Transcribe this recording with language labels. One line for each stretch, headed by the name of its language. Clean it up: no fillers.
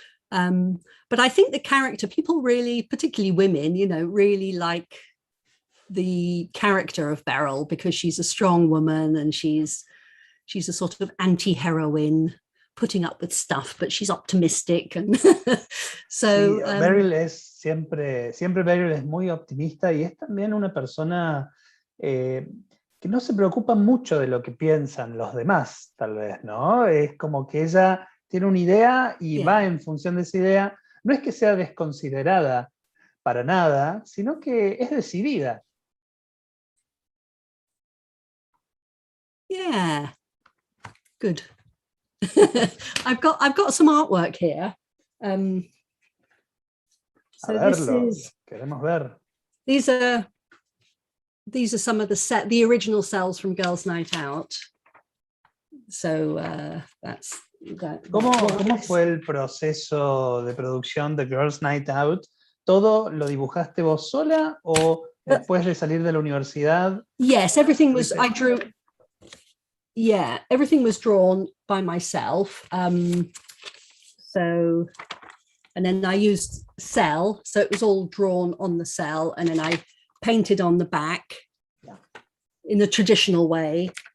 English: But I think the character, people really, particularly women, you know, really like the character of Beryl because she's a strong woman and she's a sort of anti-heroine, putting up with stuff, but she's optimistic. And so
Spanish: sí, Beryl es siempre Beryl es muy optimista y es también una persona que no se preocupa mucho de lo que piensan los demás, tal vez, ¿no? Es como que ella tiene una idea y va en función de esa idea. No es que sea desconsiderada para nada, sino que es decidida.
English: Yeah, good. I've got some artwork here. So
Spanish: a verlo, queremos ver.
English: These are some of the original cells from Girls' Night Out. So that's that.
Spanish: ¿Cómo fue el proceso de producción de Girls' Night Out? ¿Todo lo dibujaste vos sola o después de salir de la universidad?
English: Yes, everything was, I drew. Yeah, everything was drawn by myself. So, and then I used cell, so it was all drawn on the cell, and then I painted on the back in the traditional way.